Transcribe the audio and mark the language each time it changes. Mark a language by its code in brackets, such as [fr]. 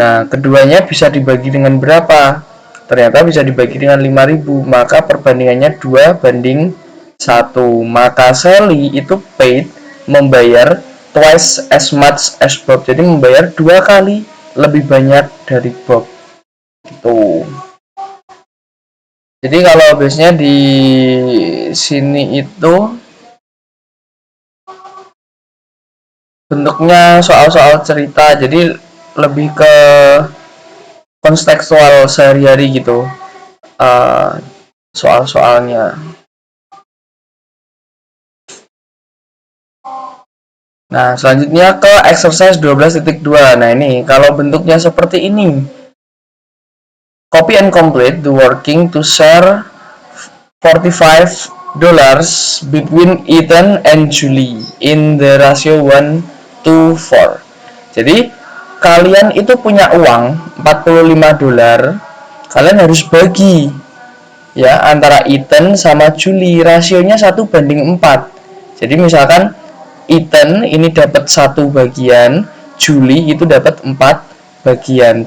[id] Nah, keduanya bisa dibagi dengan berapa? Ternyata bisa dibagi dengan 5.000, maka perbandingannya 2:1. Maka Sally itu paid, membayar [en] twice as much as [id] Bob. Jadi membayar 2 kali lebih banyak dari Bob. Gitu. Jadi kalau biasanya di sini itu bentuknya soal-soal cerita, jadi lebih ke kontekstual sehari-hari gitu, uh, soal-soalnya. Nah, selanjutnya ke exercise 12.2. Nah, ini kalau bentuknya seperti ini. [en] Copy and complete the working to share $45 between Ethan and Julie in the ratio 1:4. [id] Jadi, kalian itu punya uang $45. Kalian harus bagi ya antara Ethan sama Julie, rasionya 1:4. Jadi misalkan Ethan ini dapat 1 bagian, Julie itu dapat 4 bagian.